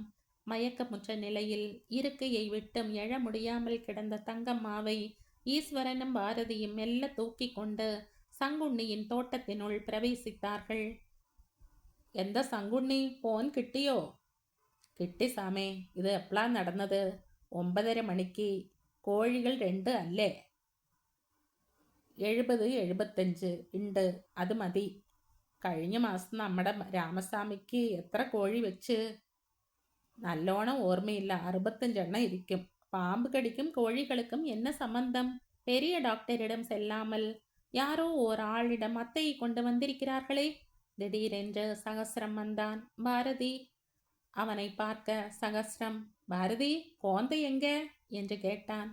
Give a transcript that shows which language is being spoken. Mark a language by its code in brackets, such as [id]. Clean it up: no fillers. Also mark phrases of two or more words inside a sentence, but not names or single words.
[ta] மயக்கமுற்ற நிலையில் இருக்கையை விட்டும் எழ முடியாமல் கிடந்த தங்கம்மாவை ஈஸ்வரனும் பாரதியும் மெல்ல தூக்கி கொண்டு சங்குண்ணியின் தோட்டத்தினுள் பிரவேசித்தார்கள். [ml] എന്ത ശങ്കുണ്ണി ഫോൺ കിട്ടിയോ? കിട്ടി സാമേ, ഇത് എപ്പലാ നടന്നത്? 9:30 മണിക്ക്. കോഴികൾ 2 അല്ലേ? 70-75 ഉണ്ട്, അത് മതി. കഴിഞ്ഞ മാസം നമ്മുടെ രാമസ്വാമിക്ക് എത്ര കോഴി വെച്ച്? നല്ലോണം ഓർമ്മയില്ല, 65 ഇരിക്കും. [ta] பாம்பு கடிக்கும் கோழிகளுக்கும் என்ன சம்பந்தம்? பெரிய டாக்டரிடம் செல்லாமல் யாரோ ஓர் ஆளிடம் அத்தையை கொண்டு வந்திருக்கிறார்களே. திடீரென்று சகஸ்ரம் வந்தான். பாரதி அவனை பார்க்க சகஸ்ரம், பாரதி கோந்தை எங்க என்று கேட்டான்.